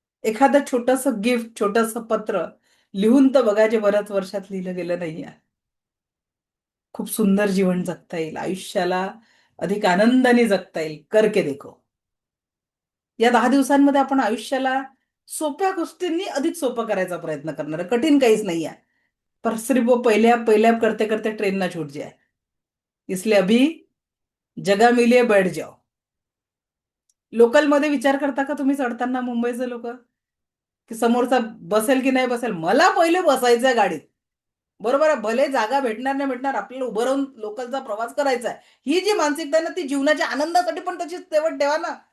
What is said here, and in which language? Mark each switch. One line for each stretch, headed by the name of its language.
Marathi: एखादं छोटस गिफ्ट, छोटस पत्र लिहून तर बघा, जे बऱ्याच वर्षात लिहिलं गेलं नाहीये. खूप सुंदर जीवन जगता येईल, आयुष्याला अधिक आनंदाने जगता येईल.
Hindi: करके देखो.
Marathi: या 10 दिवसांमध्ये आपण आयुष्याला सोप्या गोष्टींनी अधिक सोपं करायचा प्रयत्न करणार आहे. कठीण काहीच नाही आहे.
Hindi: पर सिर्फ वो पहले आप करते करते ट्रेन ना छूट जाए. इसलिए अभी जगह मिली है, बैठ जाओ.
Marathi: लोकल मध्ये विचार करता का तुम्ही चढताना, मुंबईचे लोक, की समोरचा बसेल की नाही बसेल? मला पहिले बसायचंय गाडीत. बरोबर आहे, भले जागा भेटणार नाही भेटणार, आपल्याला उभं राहून लोकलचा प्रवास करायचा आहे. ही जी मानसिकता आहे ना, ती जीवनाच्या आनंदासाठी पण तशीच तेवढ ठेवा ना.